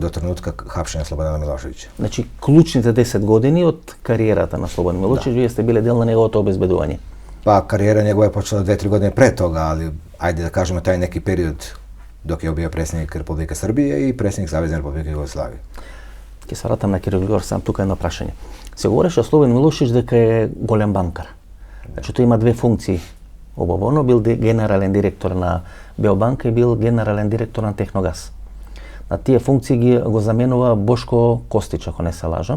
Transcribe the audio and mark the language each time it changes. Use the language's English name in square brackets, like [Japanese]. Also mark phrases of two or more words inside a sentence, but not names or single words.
[Serbian] do trenutka hapšenja Slobodana Miloševića. [Macedonian] Значи, клучните 10 години од кариерата на Слободан Милошевиќ, ви сте биле дел на неговото обезбедување? [Serbian] Pa, karijera njegova je počela 2-3 godine pre toga, ali ajde da kažemo taj neki period dok je bio predsjednik Republike Srbije i predsjednik Savezne Republike Jugoslavije. [Macedonian] Ке се вратам на Киро Глигоров, сам тука едно прашање. Се говореше Слободан Милошевиќ дека е голем банкар. Значи тој има две функции. Обавоно бил генерален директор на Беобанка и бил генерален директор на Техногаз. На тие функции го заменува Бошко Костич, ако не се лажам.